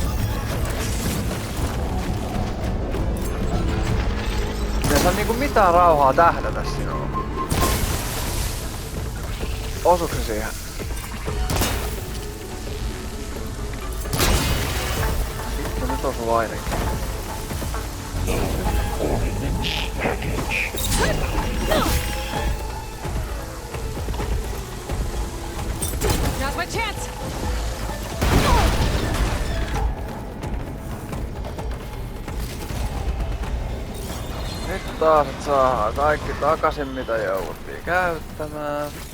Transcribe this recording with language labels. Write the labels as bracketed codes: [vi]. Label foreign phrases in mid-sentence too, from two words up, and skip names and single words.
[fi] Ei saa niinku mitään rauhaa tähdätä sinuun. Osuuko se siihen? Vittu nyt osuu ainakin. [en] Now's my chance. [fi] Nyt taas et saa kaikki takaisin mitä jouduttiin käyttämään.